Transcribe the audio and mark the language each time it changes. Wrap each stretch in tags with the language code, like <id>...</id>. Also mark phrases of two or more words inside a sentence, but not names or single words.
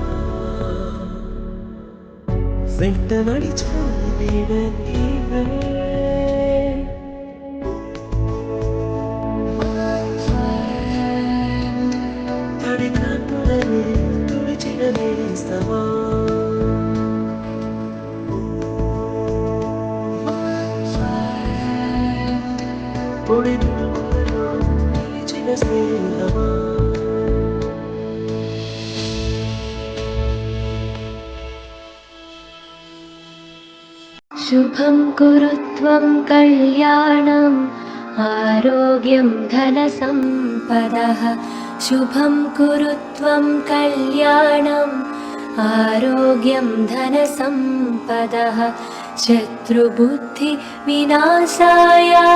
<te>వెంట నడిచే నీవే తడి కన్నులని తుడిచిన నేస్తమా పొడి తుడుకులలో నిలిచిన స్నేహమా</te> <sa>शुभं कुरु त्वं कल्याणम् आरोग्यं धनसम्पदः शुभं कुरु त्वं कल्याणम् आरोग्यं धनसम्पदः शत्रुबुद्धिविनाशाय</sa>